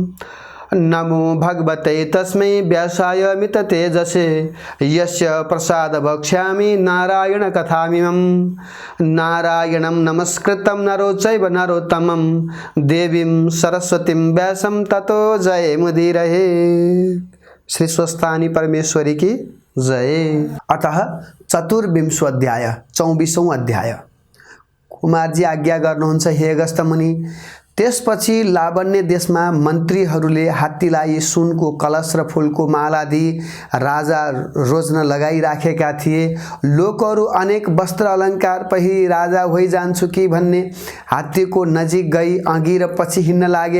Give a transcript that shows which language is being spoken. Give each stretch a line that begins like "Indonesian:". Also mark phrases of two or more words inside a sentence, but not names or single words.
Sanskrit: नमो भगवते तस्मै व्यासाय मिततेजसे यस्य प्रसाद वक्ष्यामि नारायण कथामिमं। नारायणं नमस्कृतं नरो चैव नरोत्तमं देवीं सरस्वतीं व्यासं ततो जयमुदीरये।
Nepali: श्री स्वस्थानी परमेश्वरी की जय। अतः चतुर्विंशो अध्याय 24औं अध्याय। कुमारजी आज्ञा गर्नुहुन्छ हे अगस्त्य मुनि। त्यसपछि लावण्य देशमा मन्त्रीहरूले हात्तीलाई सुनको कलश र फूलको माला दिई राजा रोज्न लगाइराखेका थिए। लोकहरू अनेक वस्त्र अलङ्कार पहिरी राजा होइ जान्छु कि भन्ने हात्तीको नजिक गई अघि र पछि हिँड्न लागे।